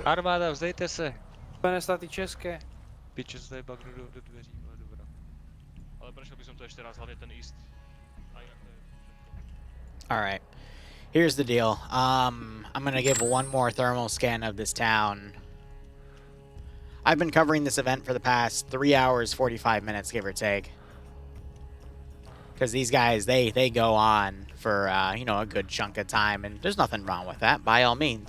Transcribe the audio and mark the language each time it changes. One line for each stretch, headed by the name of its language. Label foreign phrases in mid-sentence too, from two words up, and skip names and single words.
Czech: Armáda, vzdejte se. Spojené státy české. Piče, se tady bagnu do dveří, ale dobrá.
Slovak: Ale prešel by som to ešte raz, hlavne ten east.
English: Alright. Here's the deal. I'm gonna give one more thermal scan of this town. I've been covering this event for the past 3 hours, 45 minutes, give or take. Because these guys, they go on for, you know, a good chunk of time, and there's nothing wrong with that, by all means.